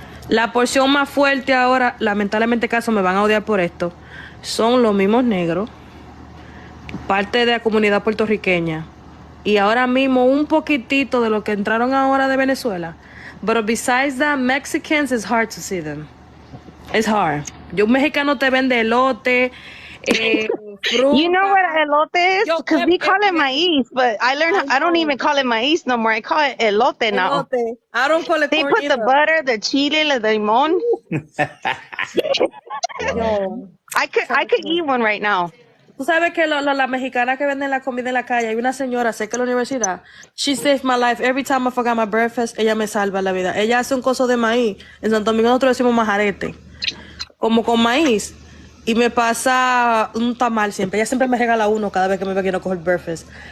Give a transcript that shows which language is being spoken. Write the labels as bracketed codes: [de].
[es] La porción más fuerte ahora, lamentablemente caso me van a odiar por esto, son los mismos negros, parte de la comunidad puertorriqueña. Y ahora mismo un poquitito de lo que entraron ahora de Venezuela. [en] But besides that, Mexicans, it's hard to see them. It's hard. [es] Un mexicano te vende elote, fruta. [en] You know what elote is? Yo, Because we call it maíz, but I don't even call it maíz no more. I call it elote now. Elote. I don't call it They corn put the either. butter, the chile, the limon. Yo. I could eat one right now. [es] Tú sabes que las mexicanas que venden la comida en la calle, hay una señora cerca de la universidad. [en] She saved my life. Every time I forgot my breakfast, [es] ella me salva la vida. Ella hace un coso de maíz. En Santo Domingo nosotros decimos majarete. Como con maíz. Y me pasa un tamal siempre. Ella siempre me regala uno cada vez que me ve que no coger breakfast.